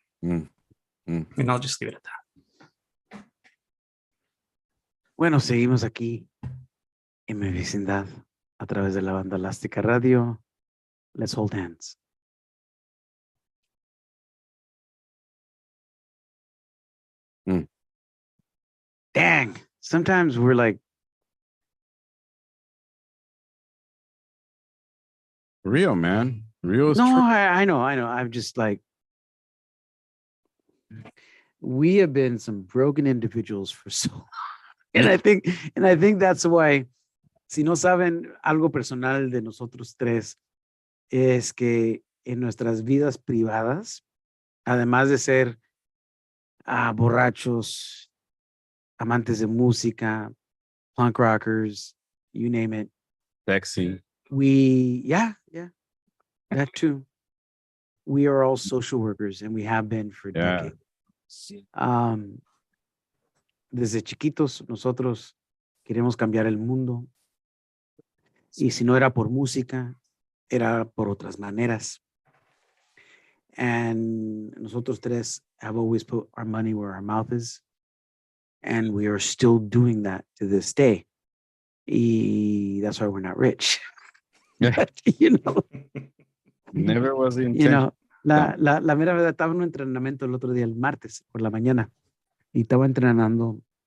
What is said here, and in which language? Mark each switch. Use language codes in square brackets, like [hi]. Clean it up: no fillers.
[en] And I'll just leave it at that. [es] Bueno, seguimos aquí en mi vecindad a través de la banda Elástica Radio. [en] Let's hold hands. Dang, sometimes we're like, Real, man. Real is no, true. I know. I'm just like, we have been some broken individuals for so long. And I think that's why, [es] si no saben algo personal de nosotros tres, es que en nuestras vidas privadas, además de ser borrachos, amantes de música, punk rockers, [en] you name it. Sexy. Yeah, that too. We are all social workers and we have been for decades. [es] Desde chiquitos nosotros queremos cambiar el mundo y si no era por música, era por otras maneras. [en] And [es] nosotros tres [en] have always put our money where our mouth is, and we are still doing that to this day. Y that's why we're not rich. But, you know, never was the intention. You know, [es] la mera verdad, estaba en un entrenamiento el otro día, el martes por la mañana, y estaba entrenando.